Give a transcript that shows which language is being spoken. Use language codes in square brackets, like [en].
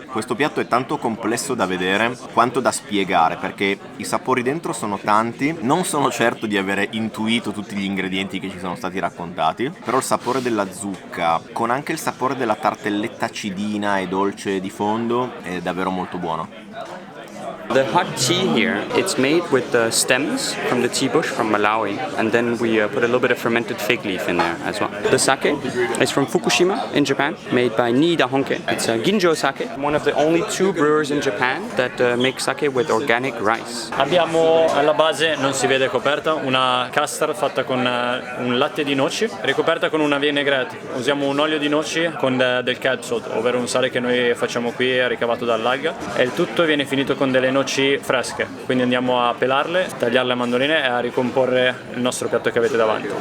[it] Questo piatto è tanto complesso da vedere quanto da spiegare, perché i sapori dentro sono tanti. Non sono certo di avere intuito tutti gli ingredienti che ci sono stati raccontati, però il sapore della zucca con anche il sapore della tartelletta acidina e dolce di fondo è davvero molto buono. [en] The hot tea here, it's made with the stems from the tea bush from Malawi, and then we put a little bit of fermented fig leaf in there as well. The sake is from Fukushima in Japan, made by Niida Honke. It's a Ginjo sake, one of the only 2 brewers in Japan that make sake with organic rice. [it] Abbiamo alla base, non si vede coperta, una custard fatta con un latte di noci, ricoperta con una vinaigrette. Usiamo un olio di noci con del catsup, ovvero un sale che noi facciamo qui ricavato dall'alga, e il tutto viene finito con delle noci fresche. Quindi andiamo a pelarle, tagliarle a mandoline e a ricomporre il nostro piatto che avete davanti.